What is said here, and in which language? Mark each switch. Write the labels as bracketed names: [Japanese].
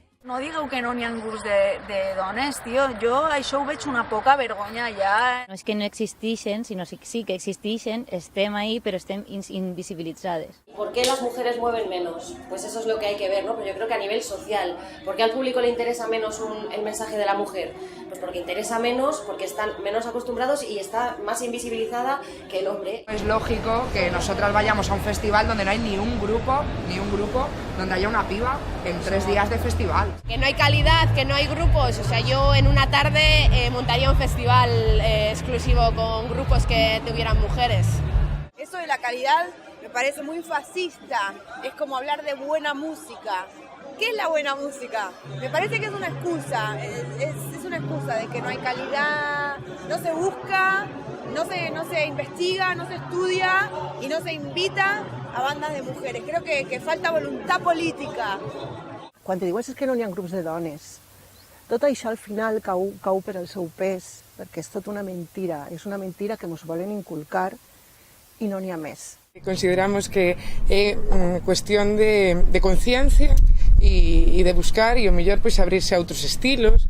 [Catalan] No digueu que no n'hi ha grups de dones, tio. Jo això ho veig una poca vergonya ja. No és que no existeixen, sinó sí que existeixen, estem ahí, però estem invisibilitzades. [Spanish] ¿Por qué las mujeres mueven menos? Pues eso es lo que hay que ver, ¿no? Pero yo creo que a nivel social, ¿por qué al público le interesa menos el mensaje de la mujer? Pues porque interesa menos, porque están menos acostumbrados y está más invisibilizada que el hombre. Es lógico que nosotras vayamos a un festival donde no hay ni un grupo, donde haya una piba en 3 días de festival. Que no hay calidad, que no hay grupos. O sea, yo en una tarde montaría un festival exclusivo con grupos que tuvieran mujeres. Eso de la calidad me parece muy fascista. Es como hablar de buena música. ¿Qué es la buena música? Me parece que es una excusa. Es una excusa de que no hay calidad, no se busca, no se investiga, no se estudia y no se invita a bandas de mujeres. Creo que falta voluntad política. [Catalan] Quan te diuen és que no n'hi ha grups de dones, tot això al final cau per el seu pes, perquè és tot una mentira, és una mentira que ens volen inculcar i no n'hi ha més. [Galician] Consideramos que é cuestión de conciencia e de buscar e o mellor pois abrirse a outros estilos.